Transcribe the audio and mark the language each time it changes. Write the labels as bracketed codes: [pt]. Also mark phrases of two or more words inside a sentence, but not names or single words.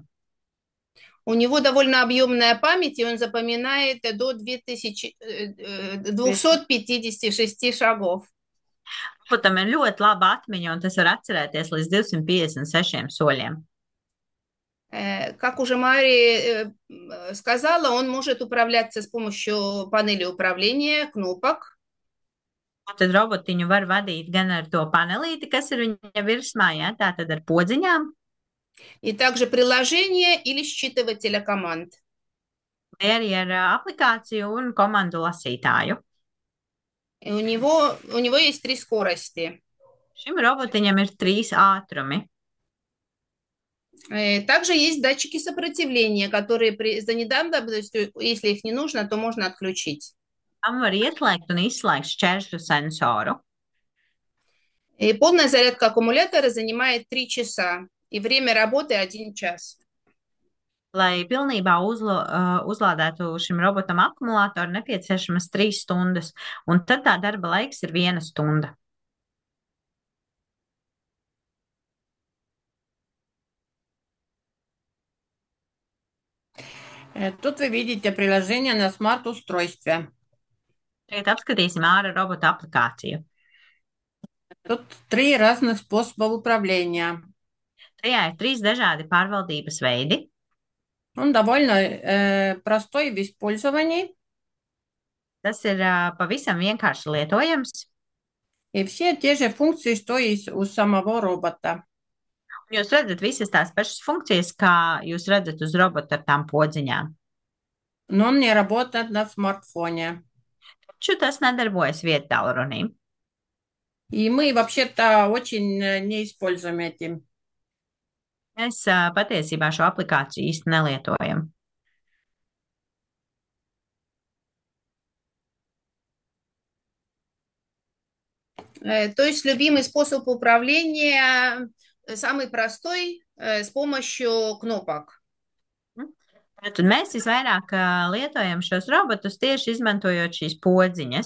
[ru] У него довольно объемная память, и он запоминает до 256 шагов. [lv] Robotam ir ļoti laba atmiņa, un tas var atcerēties līdz 256 soļiem. [ru] Как уже Мари сказала, он может управляться с помощью панели управления, кнопок. [lv] Tad robotiņu var vadīt gan ar to panelīti, kas ir viņa virsmā, ja, tātad ar podziņām. [ru] И также приложение или считывателя команд. [lv] Vai arī ar aplikāciju un komandu lasītāju. [ru] И у него есть 3 скорости. [lv] Šim robotiņam ir 3 ātrumi. [ru] Также есть датчики сопротивления, которые за недавностью, если их не нужно, то можно отключить. [lv] Tam var ieslēgt un izslēgt šķēršļu sensoru. [ru] И полная зарядка аккумулятора занимает 3 часа, и время работы 1 час. [lv] Lai pilnībā uzlādētu šim robotam akumulātoru, nepieciešamas 3 stundas, un tad tā darba laiks ir 1 stunda. [ru] Тут вы видите приложение на смарт-устройстве. [lv] Tagad apskatīsim āra robota aplikāciju. [ru] Тут 3 разных способа управления. [lv] Tajā ir 3 dažādi pārvaldības veidi. [ru] Он довольно простой в использовании. [lv] Tas ir pavisam vienkārši lietojams. [ru] И все те же функции, что и у самого робота. [lv] Jūs redzat visas tās pašas funkcijas, kā jūs redzat uz robota ar tām podziņām. [ru] Но он не работает на смартфоне. [lv] Taču tas nedarbojas viedtālrunī. [ru] И мы вообще-то очень не используем этим. [lv] Mēs patiesībā šo aplikāciju īsti nelietojam. [ru] То есть любимый способ управления, самый простой, с помощью кнопок. [lv] Tad mēs visvairāk lietojam šos robotus tieši izmantojot šīs podziņas.